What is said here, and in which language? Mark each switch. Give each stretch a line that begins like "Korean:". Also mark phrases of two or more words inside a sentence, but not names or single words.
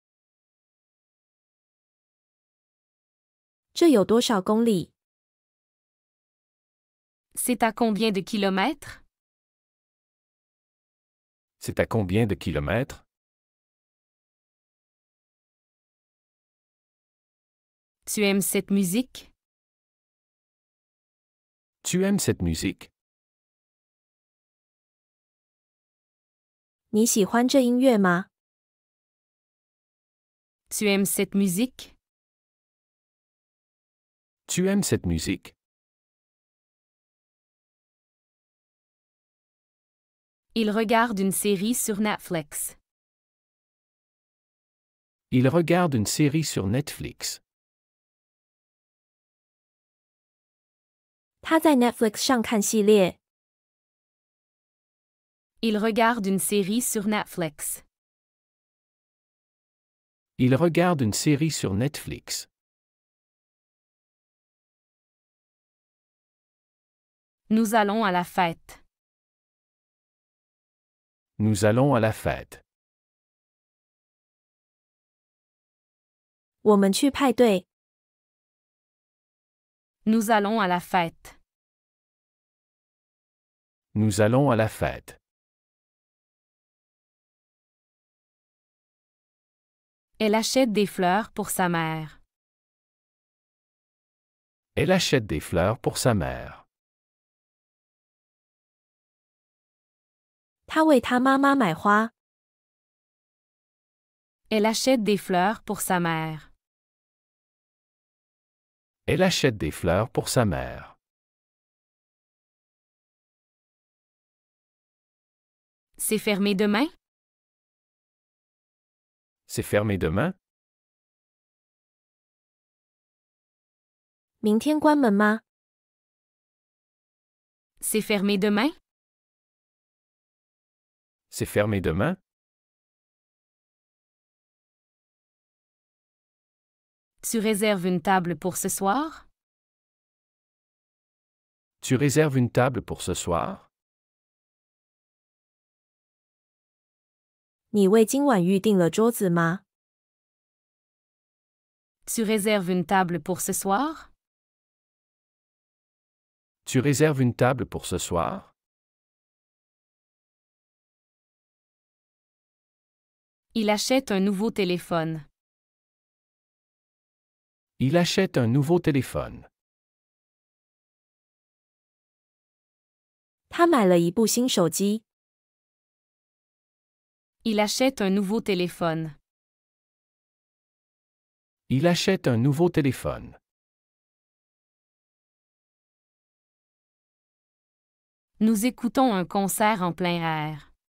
Chinese: 这有多少公里？
French: C'est à combien de kilomètres? C'est à combien de kilomètres? Tu aimes cette musique? Tu aimes cette musique?
Chinese: 你喜欢这音乐吗？
French: Tu aimes cette musique? Tu aimes cette musique? Il regarde une série sur Netflix. Il regarde une série sur Netflix.
Chinese: 他在 Netflix 上看系列。
French: Il regarde une série sur Netflix. Il regarde une série sur Netflix. Nous allons à la fête. Nous allons à la fête.
Chinese: 我们去派对。
French: Nous allons à la fête. Nous allons à la fête. Elle achète des fleurs pour sa mère. Elle achète des fleurs pour sa mère.
Chinese: 他为他妈妈买花。
French: Elle achète des fleurs pour sa mère. Elle achète des fleurs pour sa mère. C'est fermé demain? C'est fermé demain?
Chinese: 明天关门吗？
French: C'est fermé demain? C'est fermé demain? Tu réserves une table pour ce soir? Tu réserves une table pour ce soir?
Chinese: 你为今晚预订了桌子吗？
French: Tu réserves une table pour ce soir? Tu réserves une table pour ce soir? Il achète un nouveau téléphone. Il achète un nouveau téléphone.
Chinese: 他买了一部新手机。
French: Il achète un nouveau téléphone. Il achète un nouveau téléphone. Nous écoutons un concert en plein air.